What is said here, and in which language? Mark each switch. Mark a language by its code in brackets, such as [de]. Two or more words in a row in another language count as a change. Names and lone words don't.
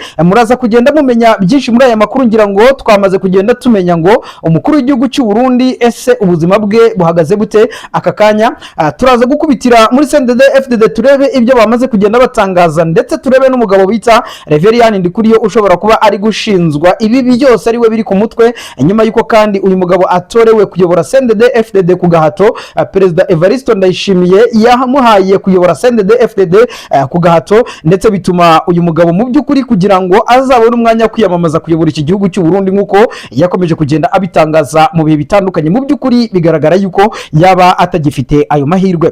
[rw] Muraza kugenda mumenya byinshi muri aya makuru, ngira ngo twamaze kugenda tumenya ngo umukuru w'igihugu cy'u Burundi ese ubuzima bwe buhagaze bute aka kanya. Turaza gukubitira muri CNDD FDD turebe ibyo bamaze kugenda batangaza, ndetse turebe n'umugabo bita Reverien Ndikuriyo ushobora kuba ari gushinzwa ibi byose ari we biri ku mutwe, nyuma yuko kandi uyu mugabo atorewe kuyobora CNDD FDD ku gahato. Perezida Evariste Ndayishimiye yamuhaye kuyobora CNDD FDD ku gahato, ndetse bituma uyu mugabo mu by'ukuri kugira ngo azabone umwanya kwiyamamaza kuyobora iki gihugu cy'u Burundi nk'uko yakomeje kugenda abitangaza mu bihe bitandukanye, mu by'ukuri bigaragara yuko yaba atagifite ayo mahirwe.